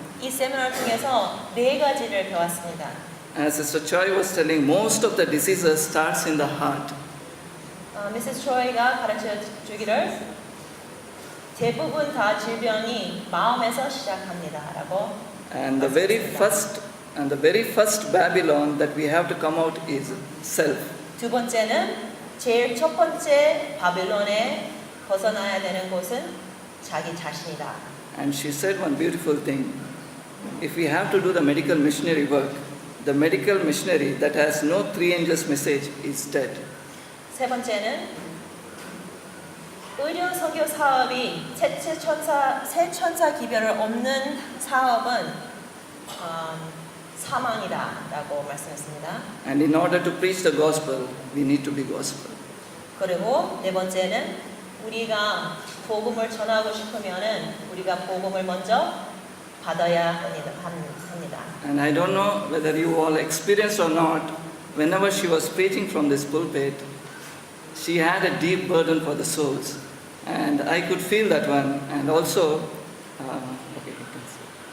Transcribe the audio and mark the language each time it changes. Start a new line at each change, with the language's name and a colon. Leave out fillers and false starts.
Korean: 이 세미나를 통해서 4가지를 배웠습니다.
English: As Sister Choi was telling, most of the diseases starts in the heart.
Korean: 미세스 조이가 가르쳐 주기를 대부분 다 질병이 마음에서 시작합니다라고.
English: And the very first Babylon that we have to come out is self.
Korean: 두 번째는 제일 첫 번째 바빌론에 벗어나야 되는 곳은 자기 자신이다.
English: And she said one beautiful thing. If we have to do the medical missionary work, the medical missionary that has no 3 angels message is dead.
Korean: 세 번째는 의료선교 사업이 새 천사 기별을 없는 사업은 사망이다라고 말씀했습니다.
English: And in order to preach the gospel, we need to be gospel.
Korean: 그리고 네 번째는 우리가 복음을 전하고 싶으면은 우리가 복음을 먼저 받아야 합니다.
English: And I don't know whether you all experienced or not, whenever she was preaching from this pulpit, she had a deep burden for the souls. And I could feel that one. And also, okay, you can see.